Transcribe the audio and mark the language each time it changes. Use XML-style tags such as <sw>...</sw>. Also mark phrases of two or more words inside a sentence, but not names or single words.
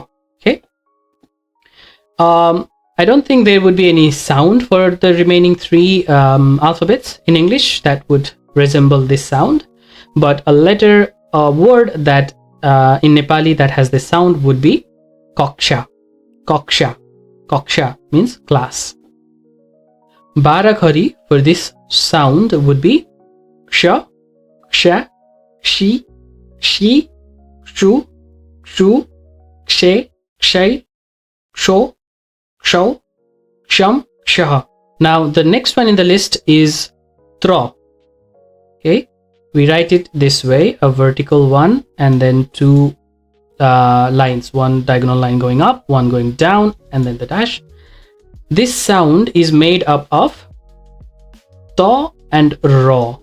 <en>Okay, I don't think there would be any sound for the remaining three alphabets in English that would resemble this sound, but a word that in Nepali that has this sound would be Kaksha. Kaksha. Kaksha means class. Barakhari for this sound would be</en> <ne>क्ष, क्षा, क्षि, क्षी, क्षु, क्षू, क्षे, क्षै, क्षो, क्षौ, क्षं, क्षः. Now the next one in the list is tra. Okay, we write it this way, a vertical one and then two lines, one diagonal line going up, one going down, and then the dash. This sound is made up of ta and ra.</ne>